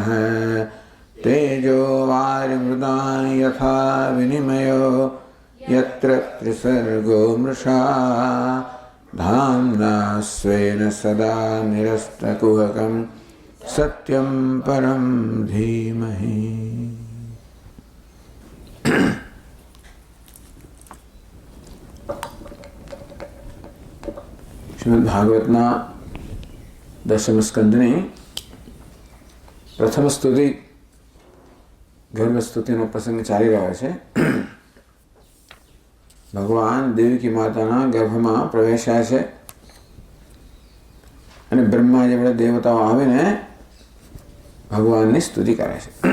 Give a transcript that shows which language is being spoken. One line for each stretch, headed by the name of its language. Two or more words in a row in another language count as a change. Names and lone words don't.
Sanskrit: तेजो वारिमृदां यथा विनिमयो यत्र त्रिसर्गो मृषा धाम्ना स्वेन सदा निरस्तकुहकं सत्यं परं धीमहि।
Gujarati: શ્રીમદ્ભાગવતના દશમ સ્કંદની પ્રથમ સ્તુતિ ગર્ભ સ્તુતિનો પ્રસંગ ચાલી રહ્યો છે। ભગવાન દેવકી માતાના ગર્ભમાં પ્રવેશ્યા છે અને બ્રહ્મા જેવા દેવતાઓ આવીને ભગવાનની સ્તુતિ કરે છે।